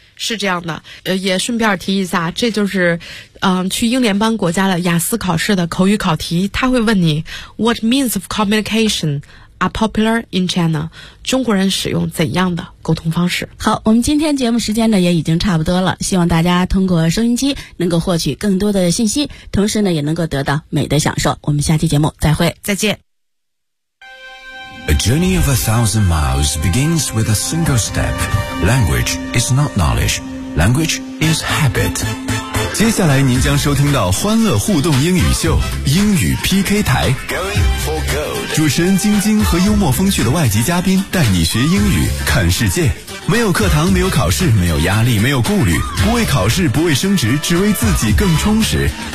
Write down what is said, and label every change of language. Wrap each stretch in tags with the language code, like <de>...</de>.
<zh>是这样的，也顺便提一下，这就是去英联邦国家的雅思考试的口语考题，他会问你</zh> <en>What means of communication are popular in China，</en> <zh>中国人使用怎样的沟通方式。好，我们今天节目时间呢也已经差不多了，希望大家通过收音机能够获取更多的信息，同时呢也能够得到美的享受。我们下期节目再会。再见。</zh> <en>A journey of 1,000 miles begins with a single step. Language is not knowledge. Language is habit.</en> <zh>接下来您将收听到欢乐互动英语秀，英语 PK 台。</zh> <en>Going for goal。</en> <zh>主持人晶晶和幽默风趣的外籍嘉宾带你学英语看世界，没有课堂，没有考试，没有压力，没有顾虑，不为考试，不为升职，只为自己更充实。</zh>